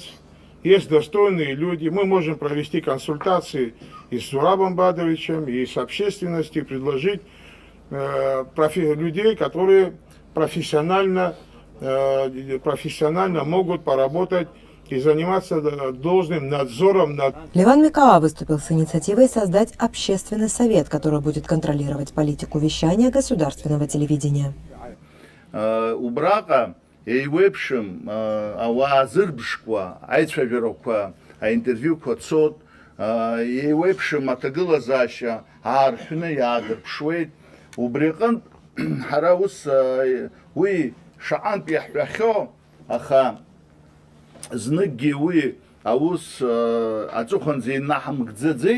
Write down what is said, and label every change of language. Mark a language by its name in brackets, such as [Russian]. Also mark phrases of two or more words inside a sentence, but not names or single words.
[Russian] Есть достойные люди, мы можем провести консультации и с Зурабом Бадровичем, и с общественностью, предложить людей, которые профессионально профессионально могут поработать и заниматься должным надзором над... Леван Микаа выступил с инициативой создать общественный совет, который будет контролировать политику вещания государственного телевидения. [Abkhazian] Убрака еивеиԥшым ауаа зырбшқәа, аицәажәарақәа, аинтервиуқәа цот, еивеиԥшым аҭагылазаашьа аарҳәны иаадырԥшуеит. Убри аҟнытә ҳара ус уи шаҟантә иаҳҳәахьоу, аха зныкгьы уи аус аҵыхәанӡа инаҳмыгӡаӡеит.